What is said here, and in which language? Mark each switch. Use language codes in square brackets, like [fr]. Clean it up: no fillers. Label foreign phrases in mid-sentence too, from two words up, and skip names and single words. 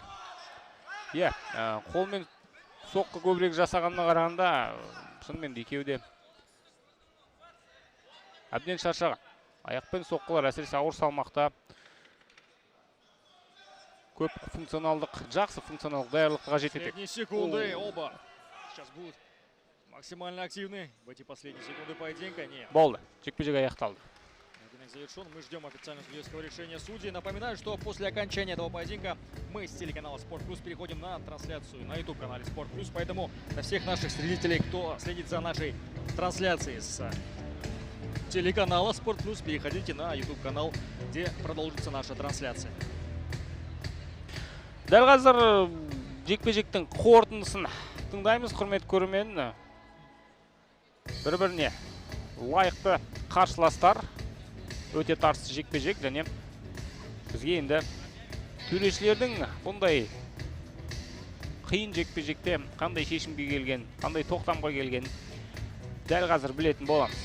[kk] Қолмен соққы көбірек жасағанына қарағанда шынымен де екеуде әбден шаршаған. Аяқпен соққылар әсіресе ауыр салмақта көп функционалдық, жақсы функционалдық даярлыққа қажет етеді. [ru] Последние секунды оба. Сейчас будут максимально активны в эти последние секунды поединка. Нет. [kk] Болды. Жекпе-жек аяқталды. [ru] Поединок завершен. Мы ждем официального судейского решения судей. Напоминаю, что после окончания этого поединка мы с телеканала Спорт Плюс переходим на трансляцию на YouTube-канале Спорт Плюс. Поэтому для всех наших зрителей, кто следит за нашей трансляцией с телеканала Спорт Плюс, переходите на YouTube-канал, где продолжится наша трансляция. [kk] Дәл қазір жекпе-жектің қорытындысын тыңдаймыз, құрмет көрермен. Бір-біріне лайықты қарсыластар, өте тартысты жекпе-жек, және бізге енді төрешілердің бұндай қиын жекпе-жекте қандай шешімге келген, қандай тоқтамға келген дәл қазір білетін боламыз.